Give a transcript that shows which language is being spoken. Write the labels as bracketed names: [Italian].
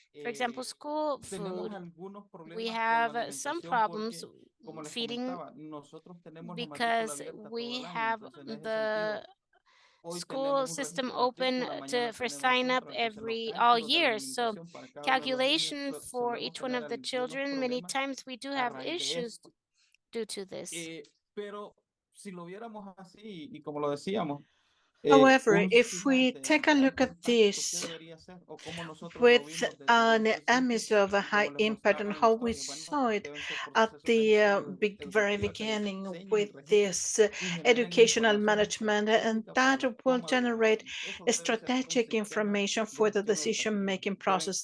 [English] For example, school food. We have some problems feeding because we have the school system open for sign up all year. So calculation for each one of the children, many times we do have issues due to this. [Spanish] Pero si lo viéramos así, y como lo decíamos, [English] However, if we take a look at this with an EMIS of a high impact and how we saw it at the very beginning with this educational management, and that will generate strategic information for the decision-making process.